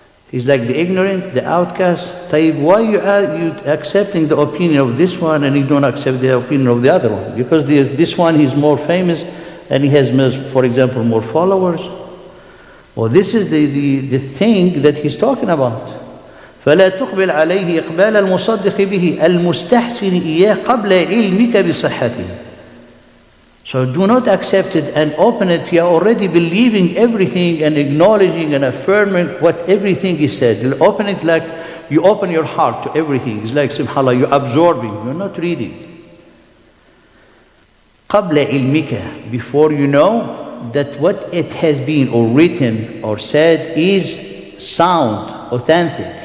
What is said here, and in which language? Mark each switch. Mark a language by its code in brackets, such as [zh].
[en] He's like the ignorant, the outcast. Why you accepting the opinion of this one and you don't accept the opinion of the other one? Because this one is more famous and he has, for example, more followers. Well, this is the thing that he's talking about. [ar] فلا تقبل عليه إقبال المصدق به المستحسن إياه قبل علمك بصحته. [en] So do not accept it and open it. You are already believing everything and acknowledging and affirming what everything is said. You open it like you open your heart to everything. It's like subhanAllah, you're absorbing, you're not reading. [ar] قبل علمك, [en] before you know that what it has been or written or said is sound, authentic.